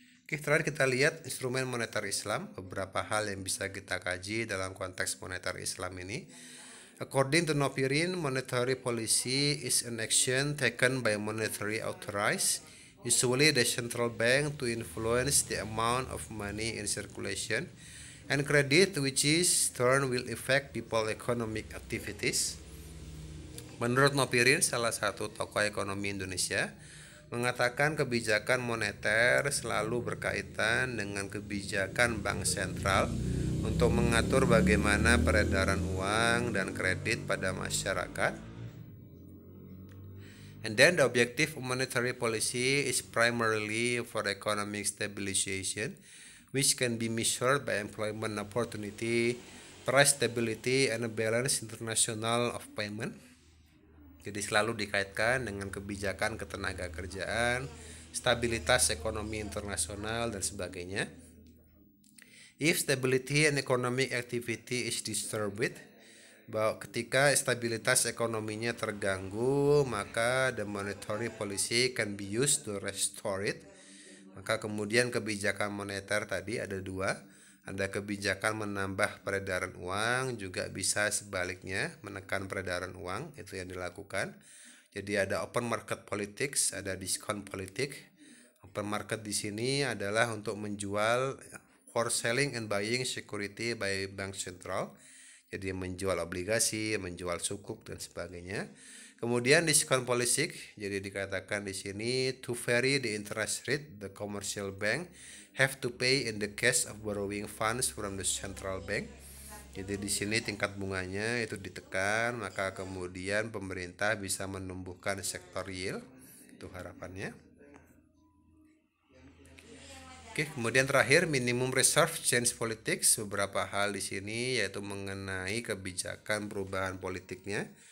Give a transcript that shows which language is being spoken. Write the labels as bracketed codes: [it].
[id] Oke, terakhir kita lihat instrumen moneter Islam, beberapa hal yang bisa kita kaji dalam konteks moneter Islam ini. [en] According to Nopirin, monetary policy is an action taken by monetary authorities, usually the central bank, to influence the amount of money in circulation and credit, which is turn will affect people economic activities. [id] Menurut Nopirin, salah satu tokoh ekonomi Indonesia, mengatakan kebijakan moneter selalu berkaitan dengan kebijakan bank sentral untuk mengatur bagaimana peredaran uang dan kredit pada masyarakat. [en] And then the objective of monetary policy is primarily for economic stabilization, which can be measured by employment opportunity, price stability, and a balanced international of payment. [id] Jadi selalu dikaitkan dengan kebijakan ketenaga kerjaan, stabilitas ekonomi internasional, dan sebagainya. [en] If stability and economic activity is disturbed, [id] bahwa ketika stabilitas ekonominya terganggu, maka [en] the monetary policy can be used to restore it. [id] Maka kemudian kebijakan moneter tadi ada dua, ada kebijakan menambah peredaran uang, juga bisa sebaliknya menekan peredaran uang, itu yang dilakukan. Jadi ada open market politics, ada discount politik. [en] Open market [id] di sini adalah untuk menjual, [en] for selling and buying security by bank central. [id] Jadi menjual obligasi, menjual sukuk, dan sebagainya. Kemudian discount policy, jadi dikatakan di sini [en] to vary the interest rate, the commercial bank have to pay in the case of borrowing funds from the central bank. [id] Jadi di sini tingkat bunganya itu ditekan, maka kemudian pemerintah bisa menumbuhkan sektor real, itu harapannya. Oke, kemudian terakhir minimum reserve change politics, beberapa hal di sini yaitu mengenai kebijakan perubahan politiknya.